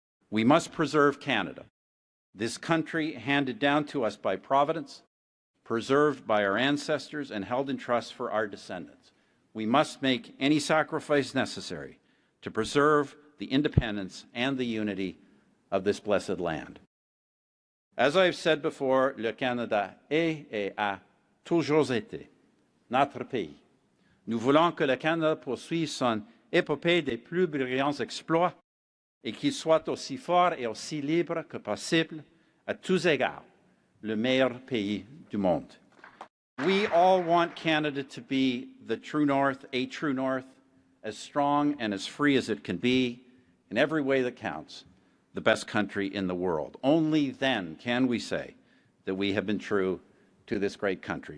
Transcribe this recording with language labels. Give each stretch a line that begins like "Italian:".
English: We must preserve Canada, this country handed down to us by Providence, preserved by our ancestors and held in trust for our descendants. We must make any sacrifice necessary to preserve the independence and the unity of this blessed land. As I have said before,
French: le Canada est et a toujours été notre pays. Nous voulons que le Canada poursuive son épopée des plus brillants exploits et qu'il soit aussi fort et aussi libre que possible à tous égards. Le meilleur pays du monde.
English: We all want Canada to be the true north, a true north, as strong and as free as it can be, in every way that counts, the best country in the world. Only then can we say that we have been true to this great country.